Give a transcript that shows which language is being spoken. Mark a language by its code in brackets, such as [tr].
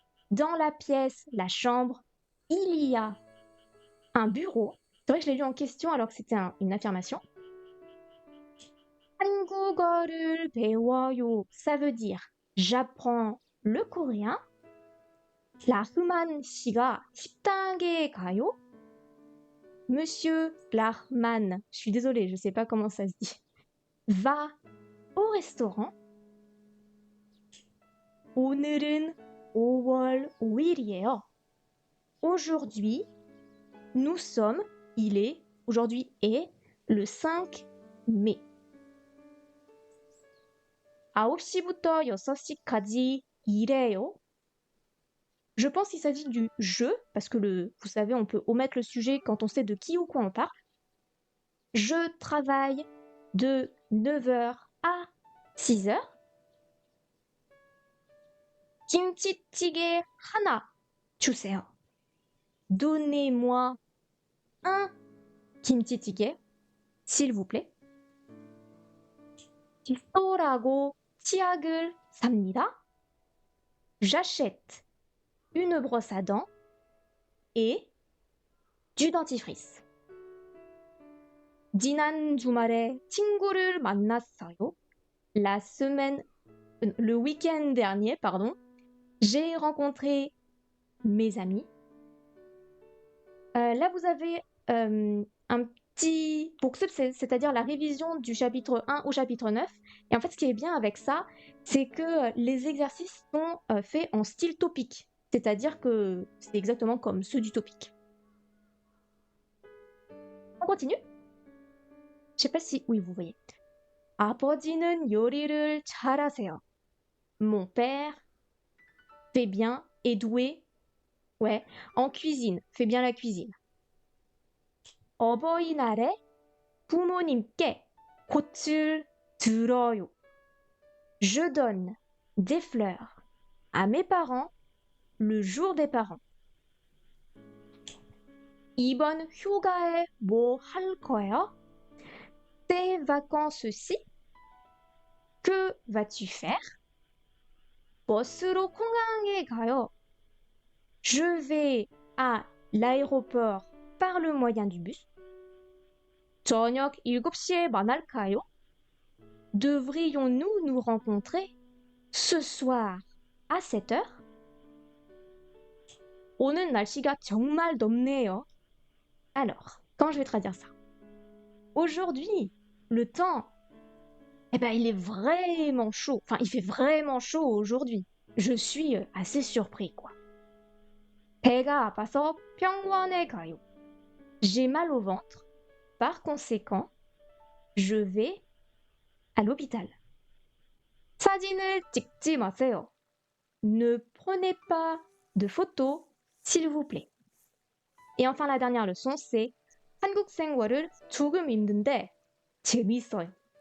[fr] Dans la pièce, la chambre, il y a un bureau. C'est vrai que je l'ai lu en question alors que c'était une affirmation. [ko] 한국어를 배워요. [fr] Ça veut dire j'apprends le coréen. [ko] 라흐만 씨가 식당에 가요. [fr] Monsieur Lahman, je suis désolée, je sais pas comment ça se dit, va au restaurant. [ko] 오늘은 5월 5일이에요. [fr] aujourd'hui, nous sommes, aujourd'hui est le 5 mai. [ko] 9시부터 6시까지 일해요. [fr] Je pense qu'il s'agit du je, parce que vous savez, on peut omettre le sujet quand on sait de qui ou quoi on parle. Je travaille de 9h à 6h. [ko] 김치찌개 하나 주세요. [fr] Donnez-moi un 김치찌개, s'il vous plaît. [ko] 칫솔하고 치약을 삽니다. [fr] J'achète une brosse à dents et du dentifrice. [ko] 지난 주말에 친구를 만났어요. [fr] Le week-end dernier, pardon, j'ai rencontré mes amis. Là, vous avez un petit booksup, c'est-à-dire la révision du chapitre 1 au chapitre 9. Et en fait, ce qui est bien avec ça, c'est que les exercices sont faits en style topique. C'est-à-dire que c'est exactement comme ceux du topique. On continue. Je sais pas si... Oui, vous voyez. [ko] 아버지는 요리를 잘하세요. [fr] Mon père fait bien, est doué, ouais, en cuisine, fait bien la cuisine. [ko] 어버이날에 부모님께 꽃을 들어요. [fr] Je donne des fleurs à mes parents le jour des parents. [ko] 이번 휴가에 뭐 할 거예요? [fr] Ces vacances-ci, que vas-tu faire? [ko] 버스로 공항에 가요. [fr] Je vais à l'aéroport par le moyen du bus. [ko] 저녁 7시에 만날까요? [fr] Devrions-nous nous rencontrer ce soir à 7h? [ko] 오늘 날씨가 정말 덥네요. [fr] Alors, quand je vais traduire ça? Aujourd'hui, le temps, il est vraiment chaud. Enfin, il fait vraiment chaud aujourd'hui. Je suis assez surpris, quoi. [ko] 배가 아파서 병원에 가요. [fr] J'ai mal au ventre. Par conséquent, je vais à l'hôpital. [ko] 사진을 찍지 마세요. [fr] Ne prenez pas de photos, s'il vous plaît. Et enfin, la dernière leçon, c'est [ko] 한국 생활을 조금 힘든데 재밌어요.